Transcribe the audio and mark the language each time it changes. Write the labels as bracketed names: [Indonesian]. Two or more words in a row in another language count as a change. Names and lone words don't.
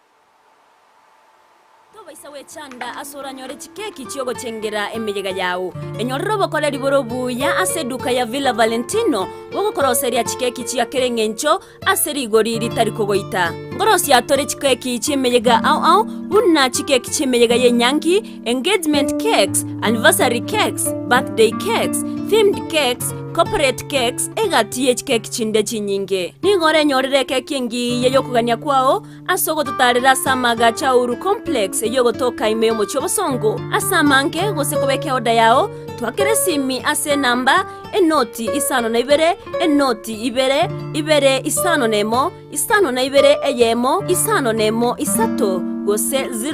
[Gusii] Isawe chanda asora nyore chikeki chiogo chengera emejega yao. Enyorro bokole liboro buya aseduka ya Villa Valentino wogo koroseria chikeki chia kerengencho aseri goriri tarikogoita. Ngorosi atore chikeki chimejega au bunna chikeki chimejega ye nyangi, [English] engagement cakes, anniversary cakes, birthday cakes, themed cakes, corporate cakes [Gusii] egatiye chikeki chinde chinyinge. Ningore nyorere keki ngi yeyokugania kwao asogo tutarira samaga cha uru complex yogotoka imeyo mochobosongo asamanke gosekobeke oda yao twakere simi ase namba enoti isano na ibere enoti ibere isano nemo isano na ibere eyemo isano nemo isato gose